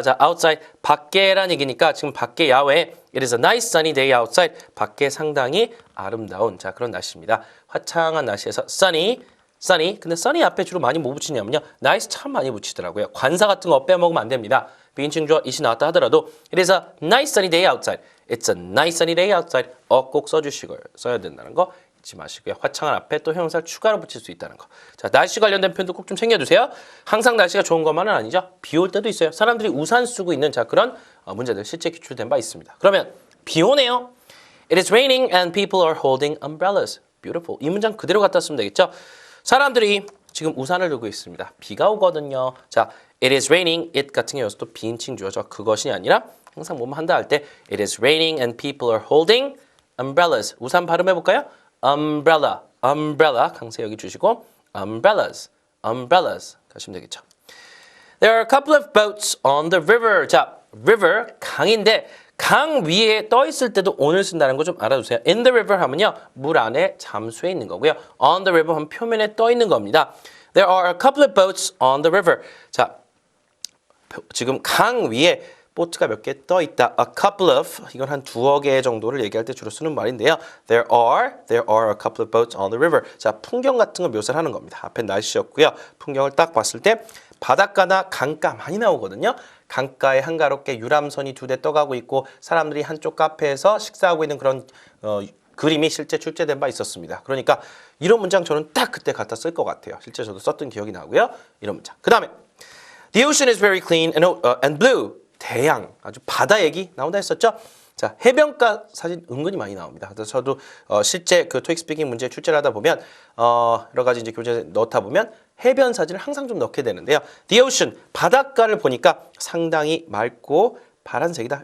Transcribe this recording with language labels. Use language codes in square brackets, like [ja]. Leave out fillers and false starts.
[ko] 자, outside, 밖에란 얘기니까 지금 밖에 야외 [en] It is a nice sunny day outside. [ko] 밖에 상당히 아름다운 자 그런 날씨입니다. 화창한 날씨에서 sunny. 근데 sunny 앞에 주로 많이 뭐 붙이냐면요. nice 참 많이 붙이더라고요. 관사 같은 거 빼먹으면 안 됩니다. 비인칭 주어 이시 나왔다 하더라도 [en] It is a nice sunny day outside. It's a nice sunny day outside. [ko] 꼭 써주시고 써야 된다는 거 잊지 마시고요. 화창한 앞에 또 형용사를 추가로 붙일 수 있다는 거. 자, 날씨 관련된 표현도 꼭 좀 챙겨주세요. 항상 날씨가 좋은 것만은 아니죠. 비 올 때도 있어요. 사람들이 우산 쓰고 있는 자 그런 문제들 실제 기출된 바 있습니다. 그러면 비 오네요. [en] It is raining and people are holding umbrellas. Beautiful. [ko] 이 문장 그대로 갖다 쓰면 되겠죠. 사람들이 지금 우산을 들고 있습니다. 비가 오거든요. 자, [en] it is raining. [ko] it 같은 경우에서도 비인칭 주어져 그것이 아니라 항상 뭐뭐 한다 할 때 [en] it is raining and people are holding umbrellas. [ko] 우산 발음해 볼까요? umbrella 강세 여기 주시고 umbrellas 가시면 되겠죠. [en] There are a couple of boats on the river. [ko] 자, river 강인데 강 위에 떠 있을 때도 on을 쓴다는 거 좀 알아두세요. In the river 하면요 물 안에 잠수해 있는 거고요. On the river 하면 표면에 떠 있는 겁니다. [en] There are a couple of boats on the river. [ko] 자, 지금 강 위에 보트가 몇 개 떠 있다. A couple of 이건 한 두어 개 정도를 얘기할 때 주로 쓰는 말인데요. [en] There are a couple of boats on the river. [ko] 자, 풍경 같은 거 묘사를 하는 겁니다. 앞에 날씨였고요. 풍경을 딱 봤을 때 바닷가나 강가 많이 나오거든요. 강가에 한가롭게 유람선이 두 대 떠가고 있고 사람들이 한쪽 카페에서 식사하고 있는 그런 그림이 실제 출제된 바 있었습니다. 그러니까 이런 문장 저는 딱 그때 갖다 쓸 것 같아요. 실제 저도 썼던 기억이 나고요. 이런 문장. [en] 그 다음에 The ocean is very clean and blue. [ko] 대양, 아주 바다 얘기 나온다 했었죠? 자, 해변가 사진 은근히 많이 나옵니다. 그래서 저도 실제 그 토익 스피킹 문제 출제를 하다 보면 여러 가지 이제 교재에 넣다 보면 해변 사진을 항상 좀 넣게 되는데요. The ocean, 바닷가를 보니까 상당히 맑고 파란색이다.